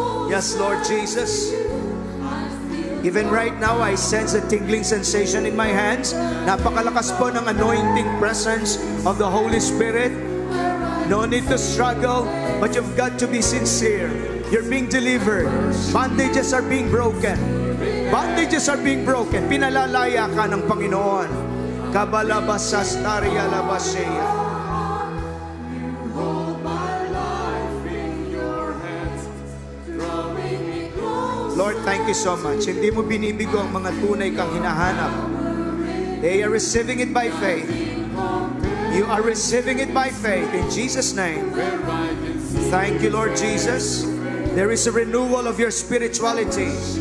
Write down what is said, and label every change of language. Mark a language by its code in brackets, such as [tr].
[en] Yes, Lord Jesus. Even right now, I sense a tingling sensation in my hands. [tl] Napakalakas po ng [en] anointing presence of the Holy Spirit. No need to struggle, but you've got to be sincere. You're being delivered. Bondages are being broken. Bondages are being broken. [tl] Pinalalaya ka ng Panginoon. Kabalabasastarya labasya. Lord, [en] thank you so much. [tl] Hindi mo binibigo ang mga tunay kang hinahanap. [en] They are receiving it by faith. You are receiving it by faith. In Jesus' name. Thank you, Lord Jesus. There is a renewal of your spirituality.